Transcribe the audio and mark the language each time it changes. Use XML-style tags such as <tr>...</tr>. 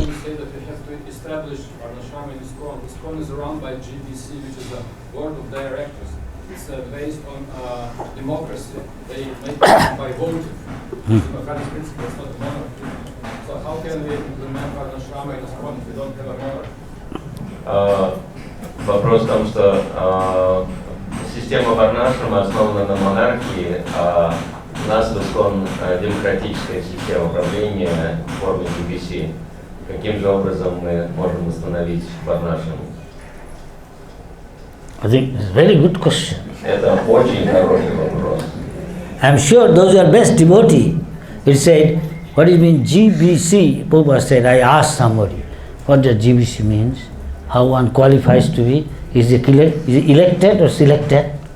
<en>You say that we have to establish Varnashrama in ISKCON. ISKCON is run by GBC, which is a board of directors. It's based on democracy. They make it by voting. It's a democratic principle, it's not a monarchy. So how can we implement Varnashrama in ISKCON if we don't have a monarchy?</en> <ru>Вопрос в том, что система Варнашрама основана на монархии, а у нас в ИСККОН демократическая система управления в форме GBC. Каким же образом мы можем восстановить Варнашрам?</ru> <en>I think it's a very good question.</en> <ru>Это очень хороший вопрос.</ru> <en>I am sure those who are best devotee will say, what does it mean GBC? Prabhupada said, I asked somebody, what does GBC means? How one qualifies to be? Is it elected or selected?</en>